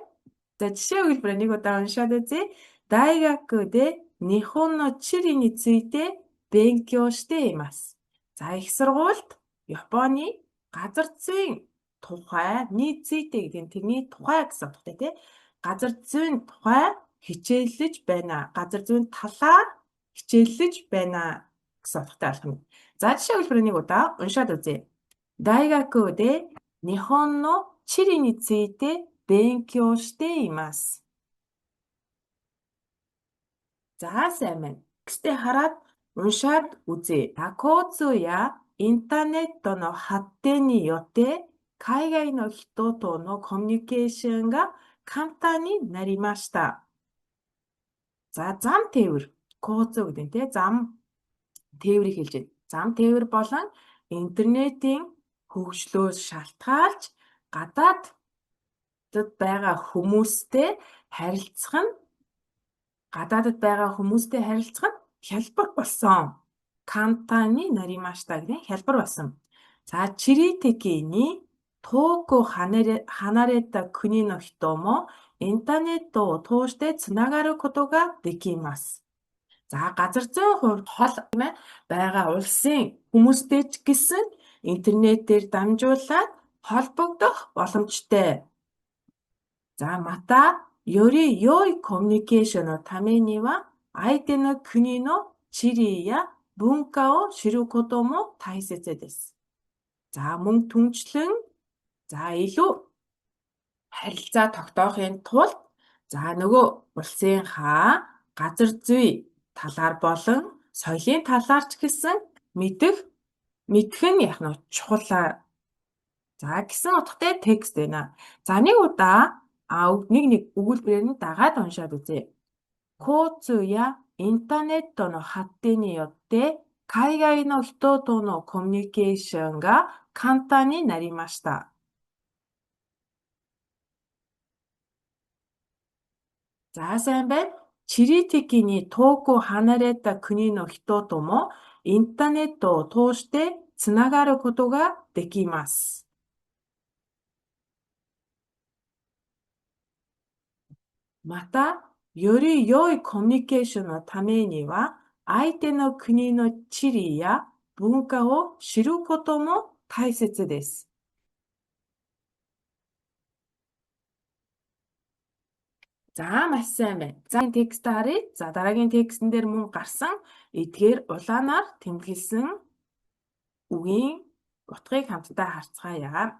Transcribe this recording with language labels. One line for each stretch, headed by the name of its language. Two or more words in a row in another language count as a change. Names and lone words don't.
Mongolian: За, жишээ өгүүлбэрээр нэг удаа уншаад үзье.
Japanese: 大学で日本の地理について勉強しています.
Mongolian: За, их сургуульд Японы газар зүйн тухай について гэдэг нь тэрний тухай гэсэн утгатай тий. Газар зүйн тухай хичээллэж байна. Газар зүйн талаар хичээллэж байна гэсэн утгатай болох юм. За, жишээ өгүүлбэрээр нэг удаа уншаад үзье.
Japanese: 大学で日本の地理について勉強しています.
Mongolian: За, сайн байна. Текстээ хараад уншаад үзье.
Japanese: 交通やインターネットの発展によって海外の人とのコミュニケーションが簡単になりました.
Mongolian: За, зам тээвэр. 交通 гэдэг нь тий. Зам тээврийг хэлж байна. Зам тээвэр болон интернетийн хөгжлөөс шалтгаалж гадаадд байгаа хүмүүстэй харилцах нь хялбар болсон.
Japanese: 簡単になりました
Mongolian: гэдэг нь хялбар болсон. За,
Japanese: 地理的に遠く離れた国の人もインターネットを通してつながることができます.
Mongolian: За, газар зүйн хувьд хол байгаа улсын хүмүүстэй ч гэсэн интернетээр дамжуулаад холбогдох боломжтой. За,
Japanese: またより良いコミュニケーションのためには相手の国の地理や文化を知ることも大切です.
Mongolian: За, мөн түнчлэн за, илүү харилцаа тогтоохын тулд за, нөгөө улсын газар зүй талаар болон соёлын талаар ч гэсэн мэдэх нь яг нь чухал За гэсэн утгатай текст байна. За нэг удаа нэг өгүүлбэрээр нь дагаад уншаад үзье.
Japanese: 交通やインターネットの発展によって海外の人とのコミュニケーションが簡単になりました。
Mongolian: За сайн байна.
Japanese: 地理的に遠く離れた国の人ともインターネットを通してつながることができます。また、より良いコミュニケーションのためには、相手の国の地理や文化を知ることも大切です。
Mongolian: За маш сайн байна. За энэ текст харъя. За дараагийн текстэн дээр мөн гарсан эдгээр улаанаар тэмдэглэсэн үгийн утгыг хамтдаа харцгаая.